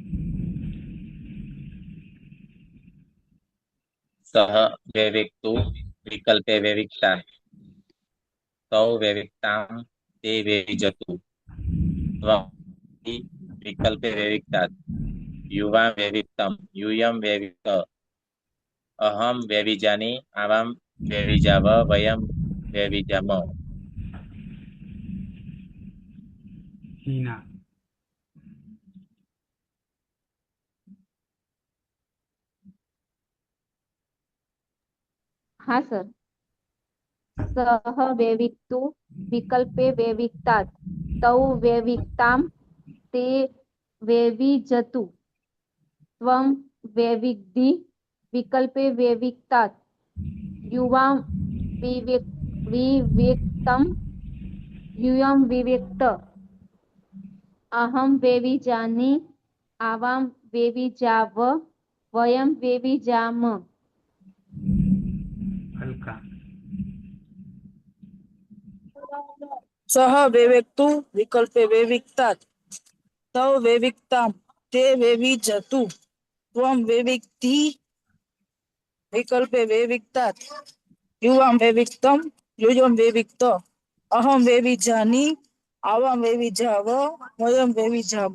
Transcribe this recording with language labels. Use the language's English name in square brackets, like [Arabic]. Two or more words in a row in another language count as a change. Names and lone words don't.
[Sanskrit] सह वैविक्तु विकल्पे वैविक्ता तौ वैविक्तां ते वैविजतु त्वं विकल्पे वैविक्तात् युवां वैविक्तं यूयं वैविक्त अहं वैविजानि आवां वैविजाव वयं वैविजाम. हीना [Gujarati] હા સર. [Sanskrit] सह वैविक्तु विकल्पे वैविक्तात् तौ वैविक्ताम ते वैविजतु त्वम वैविक्धि विकल्पे वैविक्तात् युवाम विवेक्तम यूयं विवेक्त अहं वेविजानि आवां वेविजाव वयं वेविजाम [Gujarati] હલકા [Sanskrit] सह वैवेक्तु विकल्पे वैविक्तात् तौ वैविक्ताम ते वैविजतु त्वम वैविक्धि विकल्पे वैविक्तात् युवाम वैविक्तम युयम वैविक्त अहम वैविजानी आवाम वैविजाव वयम वैविजाम